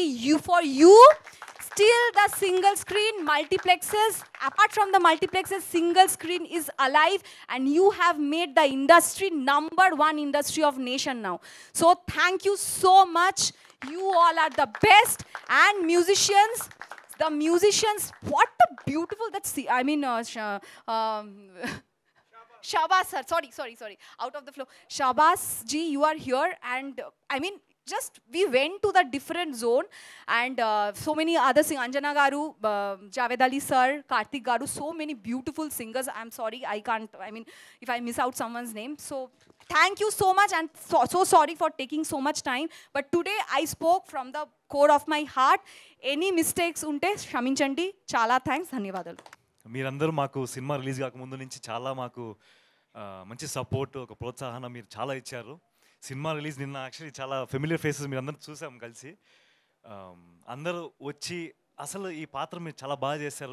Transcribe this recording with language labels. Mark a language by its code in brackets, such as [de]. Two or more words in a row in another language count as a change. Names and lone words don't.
[en] For you, still the single screen multiplexes, apart from the multiplexes, single screen is alive, and you have made the industry #1 industry of nation now. So thank you so much. You all are the best. And musicians, what a beautiful, Shabas sir, sorry, out of the flow. Shabas ji, you are here, and just we went to the different zone, and so many other singers, Anjana garu, Javed Ali sir, Karthik garu, so many beautiful singers. I'm sorry, I can't, if I miss out someone's name. So thank you so much, and so sorry for taking so much time. But today I spoke from the core of my heart. Any mistakes [te] ఉంటే క్షమించండి. Chala thanks, ధన్యవాదాలు. మీరందరూ మాకు సినిమా రిలీజ్ కాకముందు నుంచి చాలా మాకు మంచి సపోర్ట్, ఒక ప్రోత్సాహన మీరు చాలా ఇచ్చారు. సినిమా రిలీజ్ నిన్న యాక్చువల్లీ చాలా [en] familiar faces [te] మీరు అందరూ చూసాం కలిసి. అందరూ వచ్చి అసలు ఈ పాత్ర మీరు చాలా బాగా చేశారు.